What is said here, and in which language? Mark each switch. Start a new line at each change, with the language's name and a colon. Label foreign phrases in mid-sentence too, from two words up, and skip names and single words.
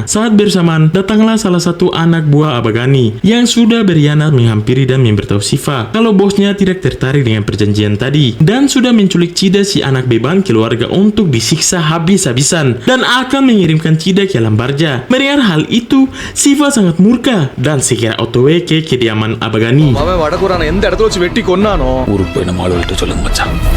Indonesian: Saat bersamaan, datanglah salah satu anak buah Abagani yang sudah berkhianat menghampiri dan memberitahu Shiva kalau bosnya tidak tertarik dengan perjanjian tadi dan sudah menculik Chida si anak beban keluarga untuk disiksa habis-habisan dan akan mengirimkan Chida ke alam barja. Mendengar hal itu, Shiva sangat murka dan segera otw ke kediaman Abagani.
Tamil: அவன் வடக்குறான எந்த இடத்துல வச்சு வெட்டி கொன்னானோ ஊருக்கு போய் நம்ம ஆளுகிட்ட சொல்லுங்க மச்சான்.